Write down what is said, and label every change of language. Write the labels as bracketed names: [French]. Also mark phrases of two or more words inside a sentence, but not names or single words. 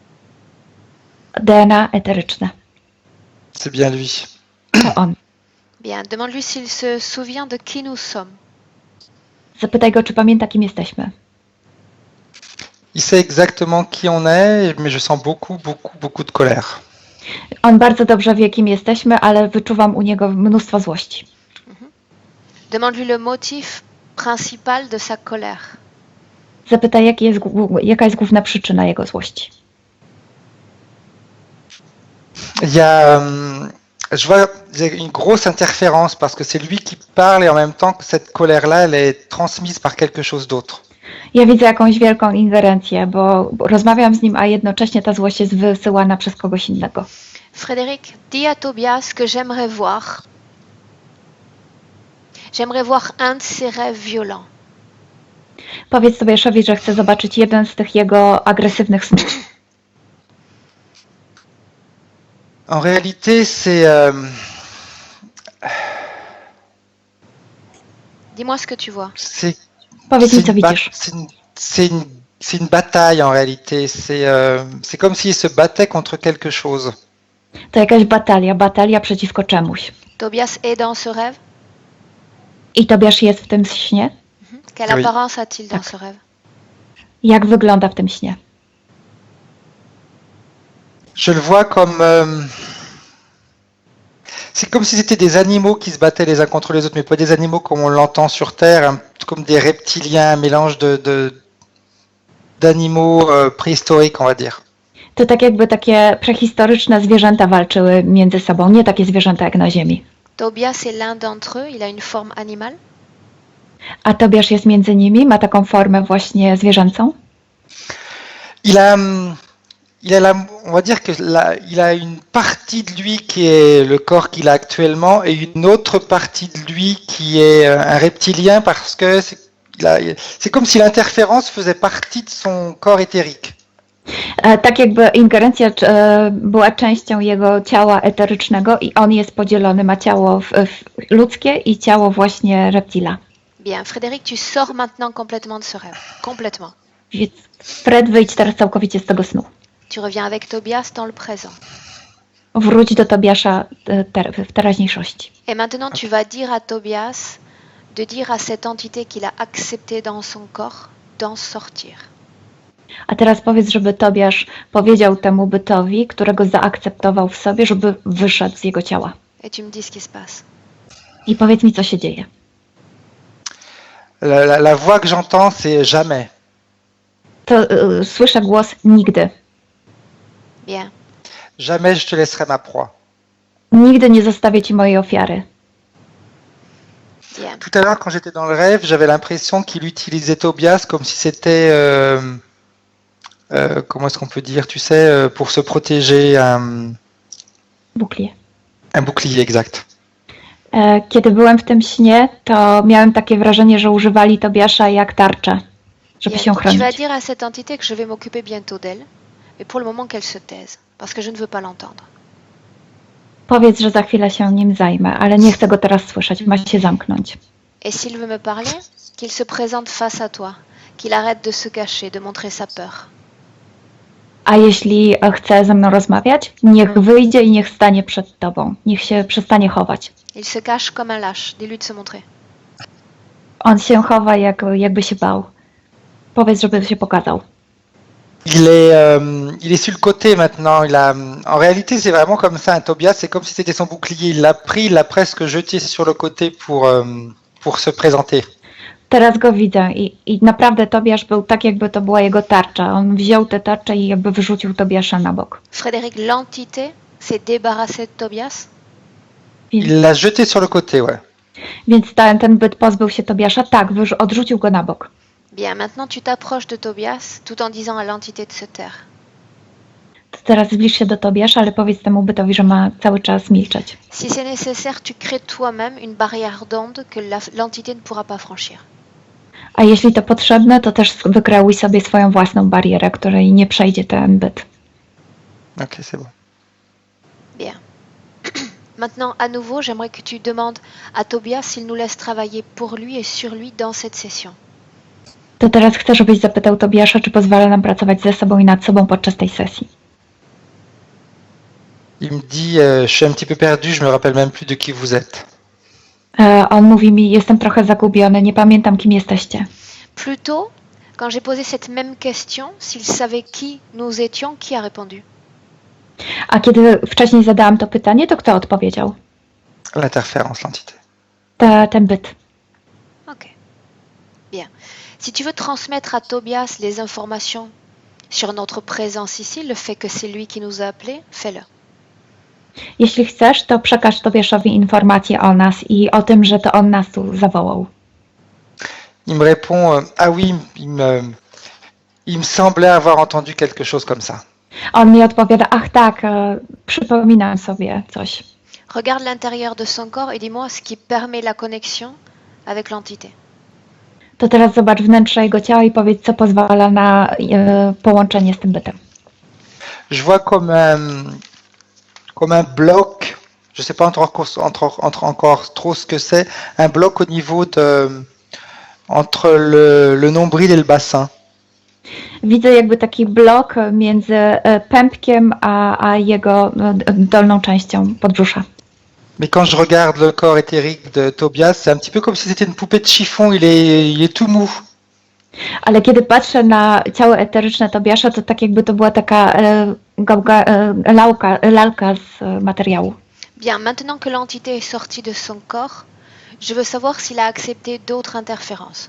[French] ADN éthérique. [Polish] DNA eteryczne. [French] C'est bien lui. [Polish] To on. [French] Bien, demande-lui s'il se souvient de qui nous sommes. [Polish] Zapytaj go, czy pamięta, kim jesteśmy. [French] Il sait exactement qui on est, mais je sens beaucoup de colère. [Polish] On bardzo dobrze wie, kim jesteśmy, ale wyczuwam u niego mnóstwo złości. [French] Demande-lui le motif principal de sa colère. [Polish] Zapytaj, jaka jest główna przyczyna jego złości. [French] Il y a, je vois il y a une grosse interférence parce que c'est lui qui parle et en même temps que cette colère-là, elle est transmise par quelque chose d'autre. [Polish] Ja widzę jakąś wielką ingerencję, bo rozmawiam z nim, a jednocześnie ta złość jest wysyłana przez kogoś innego. [French] Frédéric, dis à Tobias que j'aimerais voir. J'aimerais voir un de ses rêves violents. [Polish] Powiedz Tobiaszowi, że chcę zobaczyć jeden z tych jego agresywnych snów. [French] En réalité, c'est Dis-moi ce que tu vois. [Polish] Powiedz mi, co widzisz. [French] c'est une bataille en réalité. C'est comme s'il se battait contre quelque chose. [Polish] To jakaś batalia przeciwko czemuś. [French] Tobias est dans ce rêve. [Polish] I Tobiasz jest w tym śnie? [French] Quelle Oui. apparence a-t-il dans ce rêve? [Polish] Jak wygląda w tym śnie? [French] Je le vois comme... c'est comme si c'était des animaux qui se battaient les uns contre les autres, mais pas des animaux comme on l'entend sur Terre, comme des reptiliens, un mélange d'animaux préhistoriques, on va dire. [Polish] To tak jakby takie prehistoryczne zwierzęta walczyły między sobą, nie takie zwierzęta jak na Ziemi. [French] Tobias est l'un d'entre eux, il a une forme animale. [Polish] A Tobiasz jest między nimi, ma taką formę właśnie zwierzęcą. [French] On va dire que il a une partie de lui qui est le corps qu'il a actuellement et une autre partie de lui qui est un reptilien parce que c'est comme si l'interférence faisait partie de son corps éthérique. [Polish] Tak jakby ingerencja była częścią jego ciała eterycznego i on jest podzielony, ma ciało ludzkie i ciało właśnie reptila. [French] Bien, Frédéric, tu sors maintenant complètement de ce rêve. Complètement. [Polish] Więc Fred, wyjdź teraz całkowicie z tego snu. [French] Tu reviens avec Tobias dans le présent. [Polish] Wróć do Tobiasza w teraźniejszości. [French] Et maintenant, tu vas dire à Tobias de dire à cette entité qu'il a acceptée dans son corps d'en sortir. [Polish] A teraz powiedz, żeby Tobiasz powiedział temu bytowi, którego zaakceptował w sobie, żeby wyszedł z jego ciała. [French] Et tu me dis ce qui se passe. [Polish] I powiedz mi, co się dzieje. [French] La voix que j'entends, c'est jamais. [Polish] To słyszę głos nigdy. [French] Bien. Jamais je te laisserai ma proie. [Polish] Nigdy nie zostawię ci mojej ofiary. [French] Bien. Tout à l'heure, quand j'étais dans le rêve, j'avais l'impression qu'il utilisait Tobias comme si c'était, comment est-ce qu'on peut dire, tu sais, pour se protéger, Buklię. un bouclier exact. [Polish] Kiedy byłem w tym śnie, to miałem takie wrażenie, że używali Tobiasza jak tarczę, żeby [French] Bien. [Polish] się [French] Donc, tu vas [Polish] chronić. [French] dire à cette entité que je vais m'occuper bientôt d'elle, mais pour le moment qu'elle se taise, parce que je ne veux pas l'entendre. [Polish] Powiedz, że za chwilę się nim zajmę, ale nie chcę go teraz słyszeć, ma się zamknąć. [French] Et s'il veut me parler, qu'il se présente face à toi, qu'il arrête de se cacher, de montrer sa peur. [Polish] A jeśli chce ze mną rozmawiać, niech wyjdzie i niech stanie przed tobą. Niech się przestanie chować. [French] Il se cache comme un lâche, dis-lui de se montrer. [Polish] On się chowa, jakby się bał. Powiedz, żeby się pokazał. [French] Il est sur le côté maintenant. En réalité, c'est vraiment comme ça. Un Tobias, c'est comme si c'était son bouclier. Il l'a pris, il l'a presque jeté sur le côté pour se présenter. [Polish] Teraz go widzę i naprawdę Tobiasz był tak, jakby to była jego tarcza. On wziął tę tarczę i jakby wyrzucił Tobiasza na bok. [French] Frédéric, l'entité s'est débarrassée de Tobias. Il l'a jeté sur le côté, ouais. [Polish] Więc ten byt pozbył się Tobiasza, tak, odrzucił go na bok. [French] Bien, maintenant tu t'approches de Tobias tout en disant à l'entité de se taire. [Polish] To teraz zbliż się do Tobiasza, ale powiedz temu bytowi, że ma cały czas milczeć. [French] Si c'est nécessaire, tu crées toi-même une barrière d'onde que l'entité ne pourra pas franchir. [Polish] A jeśli to potrzebne, to też wykreuj sobie swoją własną barierę, której nie przejdzie ten byt. [French] Ok, c'est bon. Bien. Maintenant, à nouveau, j'aimerais que tu demandes à Tobias s'il nous laisse travailler pour lui et sur lui dans cette session. [Polish] To teraz chcę, żebyś zapytał Tobiasza, czy pozwala nam pracować ze sobą i nad sobą podczas tej sesji. [French] Il me dit, je suis un petit peu perdu, je me rappelle même plus de qui vous êtes. [Polish] On mówi mi, jestem trochę zagubiony, nie pamiętam, kim jesteście. [French] Plus tôt, quand j'ai posé cette même question, s'il savait qui nous étions, qui a répondu? [Polish] A kiedy wcześniej zadałam to pytanie, to kto odpowiedział? [French] L'interférence, l'entité. [Polish] Ten byt. [French] Ok. Bien. Si tu veux transmettre à Tobias les informations sur notre présence ici, le fait que c'est lui qui nous a appelés, fais-le. [Polish] Jeśli chcesz, to przekaż Tobiaszowi informacje o nas i o tym, że to on nas tu zawołał. [French] Il me répond, ah oui, il me semblait avoir entendu quelque chose comme ça. [Polish] On mi odpowiada, ach tak, przypominam sobie coś. [French] Regarde l'intérieur de son corps et dis-moi ce qui permet la connexion avec l'entité. [Polish] To teraz zobacz wnętrze jego ciała i powiedz, co pozwala na połączenie z tym bytem. [French] Je vois comme un bloc, je sais pas encore trop ce que c'est, un bloc au niveau entre le nombril et le bassin. [Polish] Widzę jakby taki blok między pępkiem a jego dolną częścią podbrzusza. [French] Mais quand je regarde le corps éthérique de Tobias, c'est un petit peu comme si c'était une poupée de chiffon, il est tout mou. [Polish] Ale kiedy patrzę na ciało eteryczne Tobiasza, to tak jakby to była taka lalka z materiału. [French] Bien, maintenant que l'entité est sortie de son corps, je veux savoir s'il a accepté d'autres interférences.